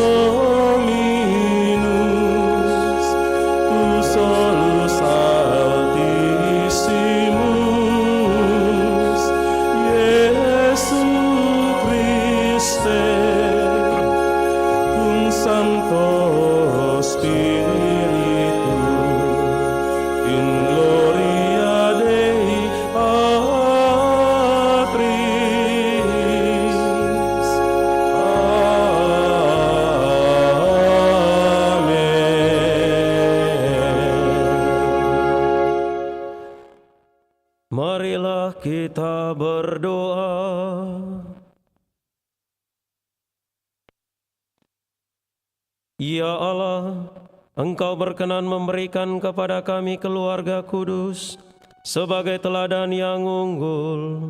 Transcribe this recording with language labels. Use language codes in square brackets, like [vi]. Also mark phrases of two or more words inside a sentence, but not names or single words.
[la] Dominus, tu solus Altissimus, Iesu Christe, cum Sancto Spiritu, in gloria Dei Patris. Amen. [id] Marilah kita berdoa. Ya Allah, Engkau berkenan memberikan kepada kami keluarga kudus sebagai teladan yang unggul.